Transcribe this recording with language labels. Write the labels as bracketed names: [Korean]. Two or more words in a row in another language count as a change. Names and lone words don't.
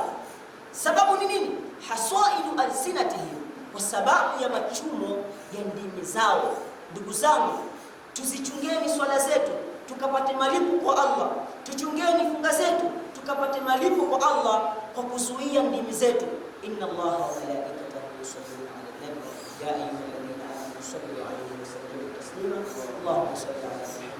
[Swahili] Sababu ni nini? [Arabic] حصائد ألسنتهم, [Swahili] kwa sababu ya machumo ya ndimi zao. Ndugu zangu, tuzichungeni swala zetu tukapate malipo kwa Allah. Tuchungeni funga zetu tukapate malipo kwa Allah kwa kuzuia ndimi zetu. [Arabic] إن الله وملائكته يصلون على النبي يا أيها الذين آمنوا صلوا عليه وسلموا تسليما. اللهم صل على